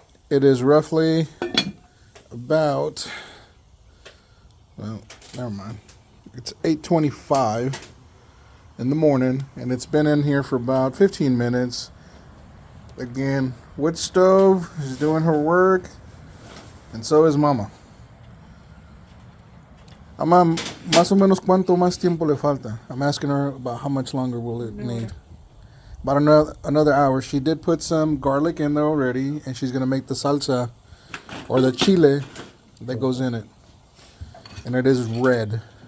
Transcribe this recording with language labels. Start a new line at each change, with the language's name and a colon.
English: It is roughly about, well, never mind. It's 8:25 in the morning, and it's been in here for about 15 minutes. Again, wood stove is doing her work, and so is Mama.
Spanish: Mama, más o menos cuánto más tiempo le falta?
English: I'm asking her about how much longer will it need. About another hour. She did put some garlic in there already, and she's gonna make the salsa or the chile that goes in it, and it is red.